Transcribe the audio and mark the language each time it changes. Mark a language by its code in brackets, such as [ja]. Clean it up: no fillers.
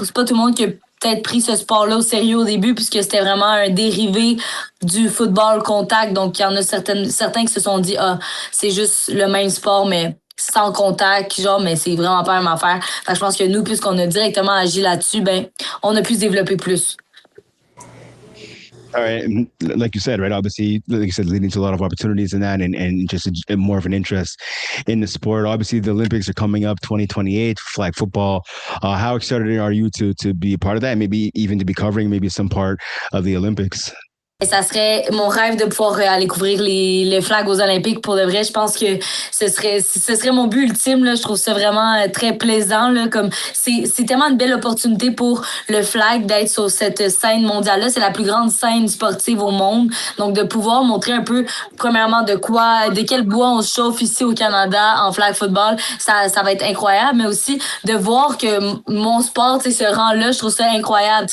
[fr] C'est pas tout le monde qui a peut-être pris ce sport-là au sérieux au début, puisque c'était vraiment un dérivé du football contact. Donc, il y en a certains qui se sont dit, c'est juste le même sport, mais sans contact, genre, mais c'est vraiment pas la même affaire. Fait que je pense que nous, puisqu'on a directement agi là-dessus, ben, on a pu se développer plus. [en] All right. Like you said, right? Obviously, like you said, leading to a lot of opportunities in that and just more of an interest in the sport. Obviously, the Olympics are coming up 2028, flag football. How excited are you to be a part of that? And maybe even to be covering maybe some part of the Olympics? [fr] Et ça serait mon rêve de pouvoir aller couvrir les flags aux Olympiques. Pour de vrai, je pense que ce serait mon but ultime. Là. Je trouve ça vraiment très plaisant. Là, comme c'est tellement une belle opportunité pour le flag d'être sur cette scène mondiale-là. C'est la plus grande scène sportive au monde. Donc, de pouvoir montrer un peu, premièrement, de quel bois on se chauffe ici au Canada en flag football, ça va être incroyable. Mais aussi de voir que mon sport se rend là, je trouve ça incroyable.